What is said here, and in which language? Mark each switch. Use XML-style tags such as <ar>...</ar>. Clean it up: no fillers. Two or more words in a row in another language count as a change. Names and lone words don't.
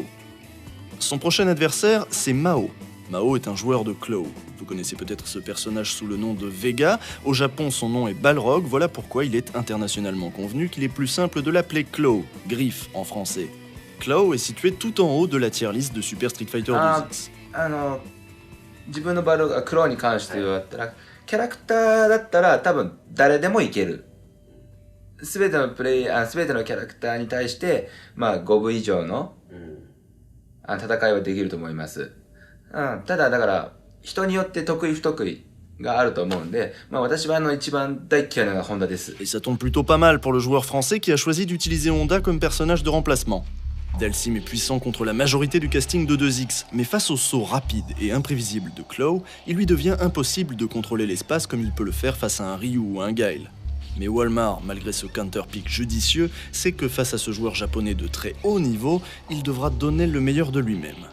<fr>Son prochain adversaire, c'est Mao. Mao est un joueur de Claw. Vous connaissez peut-être ce personnage sous le nom de Vega. Au Japon, son nom est Balrog. Voilà pourquoi il est internationalement convenu qu'il est plus simple de l'appeler Claw, griffe en français. Claw est situé tout en haut de la</fr> <en>tier list</en> <fr>de Super Street Fighter 2X.</fr> <ja>自分のバルがクローに関してだったら、キャラクターだったら多分誰でもいける。すべてのキャラクターに対して、まあ5分以上の、戦いはできると思います。ただだから、人によって得意不得意があると思うんで、まあ私は一番大嫌いなのがHondaです。</ja> <fr>Et ça tombe plutôt pas mal pour le joueur français qui a choisi d'utiliser Honda comme personnage de remplacement. Dalsim est puissant contre la majorité du casting de 2X, mais face au saut rapide et imprévisible de Claw, il lui devient impossible de contrôler l'espace comme il peut le faire face à un Ryu ou un Guile. Mais Walmart, malgré ce counter-pick judicieux, sait que face à ce joueur japonais de très haut niveau, il devra donner le meilleur de lui-même.</fr>